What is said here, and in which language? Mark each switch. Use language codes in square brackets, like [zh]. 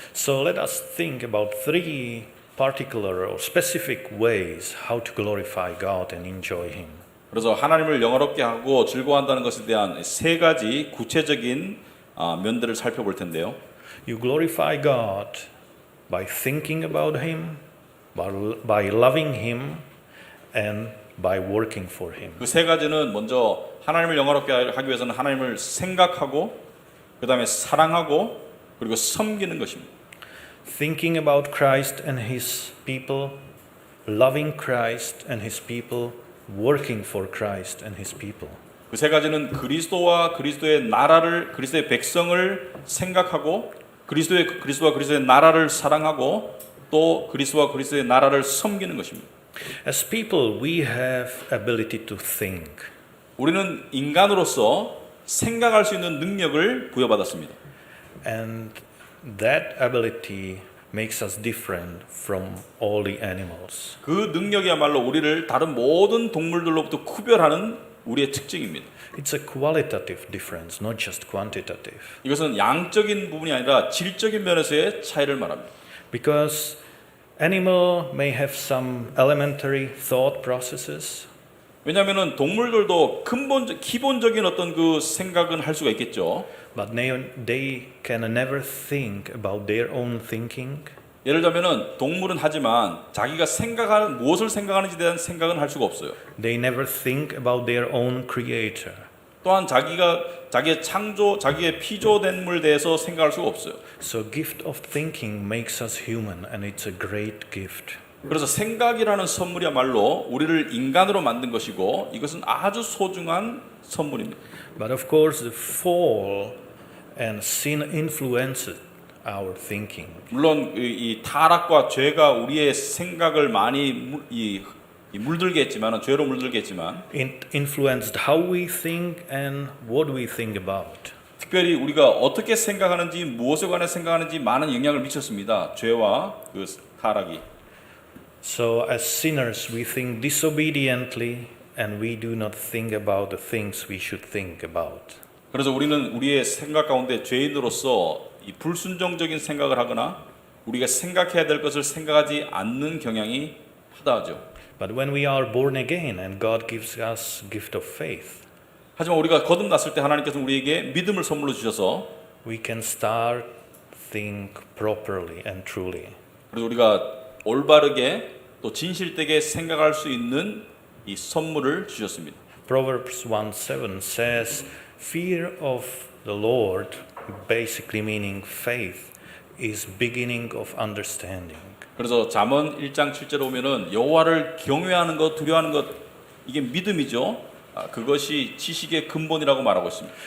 [en] So let us think about three particular or specific ways how to glorify God and enjoy him. [ko] 그래서 하나님을 영화롭게 하고 즐거워한다는 것에 대한 세 가지 구체적인 면들을 살펴볼 텐데요. [en] You glorify God by thinking about him, by loving him, and by working for him. [ko] 그 세 가지는 먼저 하나님을 영화롭게 하기 위해서는 하나님을 생각하고 그 다음에 사랑하고 그리고 섬기는 것입니다. [en] Thinking about Christ and his people, loving Christ and his people, working for Christ and his people. [ko] 그 세 가지는 그리스도와 그리스도의 나라를 그리스도의 백성을 생각하고 그리스도와 그리스도의 나라를 사랑하고 또 그리스도와 그리스도의 나라를 섬기는 것입니다. [en] As people, we have ability to think. [ko] 우리는 인간으로서 생각할 수 있는 능력을 부여받았습니다. [en] And that ability makes us different from all the animals. [ko] 그 능력이야말로 우리를 다른 모든 동물들로부터 구별하는 우리의 특징입니다. [en] It's a qualitative difference, not just quantitative. [ko] 이것은 양적인 부분이 아니라 질적인 면에서의 차이를 말합니다. [en] Because animal may have some elementary thought processes, [ko] 왜냐하면 동물들도 기본적인 어떤 그 생각은 할 수가 있겠죠. [en] but they can never think about their own thinking. [ko] 예를 들면은 동물은 하지만 자기가 생각하는 무엇을 생각하는지에 대한 생각은 할 수가 없어요. [en] They never think about their own creator. [ko] 또한 자기의 창조, 자기의 피조된물에 대해서 생각할 수가 없어요. [en] So gift of thinking makes us human, and it's a great gift. [ko] 그래서 생각이라는 선물이야말로 우리를 인간으로 만든 것이고 이것은 아주 소중한 선물입니다. [en] But of course, the fall and sin influenced our thinking. [ko] 물론 이 타락과 죄가 우리의 생각을 많이 물들게 했지만, 죄로 물들게 했지만 [en] It influenced how we think and what we think about. [ko] 특별히 우리가 어떻게 생각하는지 무엇에 관해 생각하는지 많은 영향을 미쳤습니다. 죄와 그 타락이. [en] So as sinners, we think disobediently and we do not think about the things we should think about. [ko] 그래서 우리는 우리의 생각 가운데 죄인으로서 이 불순종적인 생각을 하거나 우리가 생각해야 될 것을 생각하지 않는 경향이 하다하죠. [en] But when we are born again and God gives us gift of faith, [ko] 하지만 우리가 거듭났을 때 하나님께서 우리에게 믿음을 선물로 주셔서 [en] we can start think properly and truly. [ko] 그래서 우리가 올바르게 또 진실되게 생각할 수 있는 이 선물을 주셨습니다. [en] Proverbs 1:7 says, "Fear of the Lord," basically meaning faith, is beginning of understanding. [ko] 그래서 잠언 1장 7절에 보면은 여호와를 경외하는 것, 두려워하는 것 이게 믿음이죠. 그것이 지식의 근본이라고 말하고 있습니다.